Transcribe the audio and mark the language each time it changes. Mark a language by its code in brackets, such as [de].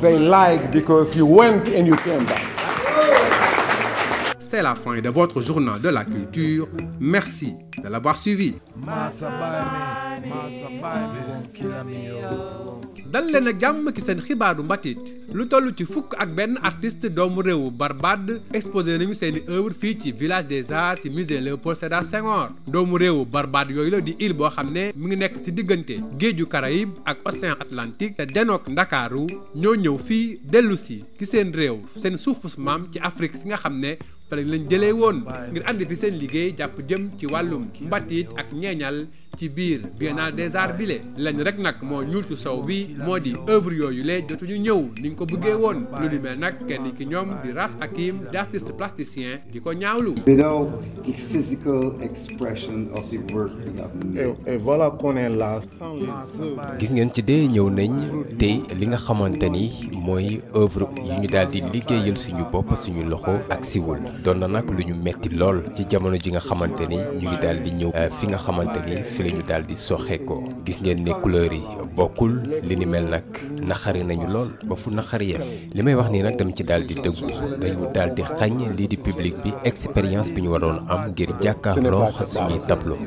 [en] They lied because you went and you came back. [fr] C'est la fin de votre journal de la culture. Merci de l'avoir suivi. [wo] dal leen ak jàmm ci seen xibaaru mbatit lu toll ci fukk ak benn artiste doomu réewu Barbade exposé nañu seeni œuvre fii ci village des arts ci musée Léopold Sédar Senghor doomu réewu Barbade yooyu la di île boo xam ne mu ngi nekk ci diggante géeju Caraïbe ak océan Atlantique te denook Ndakaaru ñoo ñëw fii dellu si ci seen réew seen suufus maam ci Afrique fi nga xam ne fa lañ jëlee woon ngir andi fi seen liggéey jàpp jëm ci wàllum mbatit ak ñeeñal ci biir Biennale des Arts bile lañ rek nag moo ñuul ci sow bi moo di œuvre yooyu lee jotuñu ñëw ni ñu ko bëggee woon lu ni mel nag kenn ki ñoom di Ras Hakim di artiste plasticien di ko ñaawlu. [en] Without the physical expression of the work we have made. [fr] Et voilà qu'on est là sans les œuvres. [wo] gis ngeen ci dee ñëw nañ te li nga xamante ni mooy œuvre yu ñu daal di liggéeyal suñu bopp suñu loxo ak siwul doon na nag lu ñu metti lool ci jamono ji nga xamante ni ñu ngi daal di ñëw fi nga xamante ni fi la ñu daal di soxe ko gis ngeen ne couleur yi bokkul li ni mel nag naxari nañu lool ba fu naxari yem li may wax nii nag dem ci daal di dëggu dañu daal di xañ lii di public bi expérience bi ñu waroon am ngir jàkkaarloo suñuy tableau.